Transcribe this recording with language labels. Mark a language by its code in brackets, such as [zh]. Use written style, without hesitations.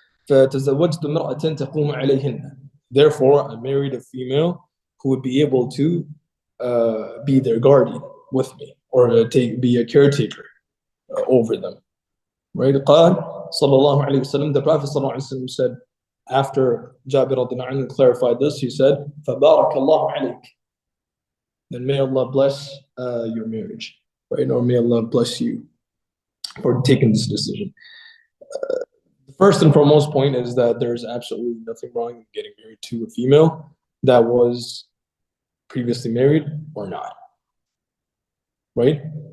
[ar] فَتَزَوَّجْتُ مِرْأَةً تَقُومُ عَلَيْهِنَّ. [en] Therefore, I married a female who would be able to be their guardian with me, or be a caretaker over them. Right? قال صلى الله عليه وسلم, the Prophet صلى الله عليه وسلم said, after Jabir radiallahu anhu clarified this, he said, [ar] فَبَارَكَ اللَّهُ عَلَيْكَ. [en] Then may Allah bless your marriage, right? Or may Allah bless you for taking this decision. The first and foremost point is that there is absolutely nothing wrong with getting married to a female that was previously married or not, right?